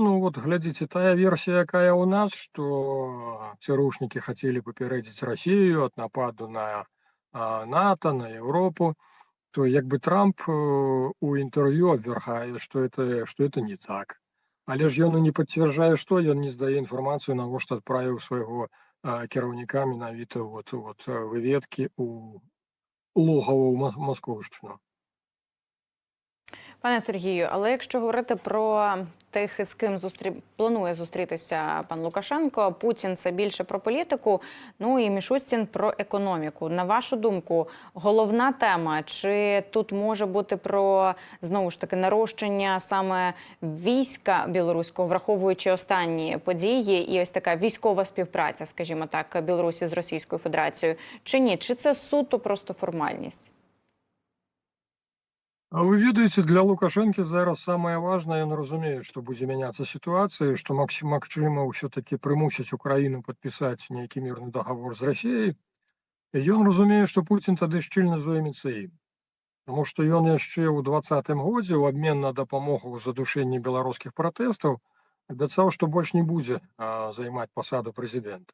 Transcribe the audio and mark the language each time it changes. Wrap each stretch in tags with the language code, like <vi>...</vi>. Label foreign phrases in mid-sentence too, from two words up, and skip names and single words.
<be>Ну вот глядзіце, тая версія, якая ў нас, што ЦРУшнікі хацелі папярэдзіць Расію ад нападу на НАТО, на Еўропу, то як бы Трамп у інтэрв'ю абвяргае, што это не так. Але ж ён і не пацвярджае, што ён не здае інфармацыю, навошта адправіў свайго кіраўніка менавіта выведкі у логаву Маскоўшчыну.</be> <uk>Пане Сергію, але якщо говорити про тих, з ким планує зустрітися пан Лукашенко, Путін – це більше про політику, ну і Мішустін – про економіку. На вашу думку, головна тема, чи тут може бути про, знову ж таки, нарощення саме війська білоруського, враховуючи останні події і ось така військова співпраця, скажімо так, Білорусі з Російською Федерацією, чи ні? Чи це суто просто формальність?</uk> <be>А вы ведаеце, для Лукашэнкі зараз самае важнае, ён разумее, што будзе мяняцца сітуацыя, што магчыма ўсё-такі прымусіць Украіну падпісаць нейкі мірны дагавор з Расіяй. І ён разумее, што Пуцін тады шчыльна зоймецца ім. Таму што ён яшчэ ў 2020 годзе ў абмен на дапамогу ў задушэнні беларускіх пратэстаў абяцаў, што больш не будзе займаць пасаду прэзідэнта.</be>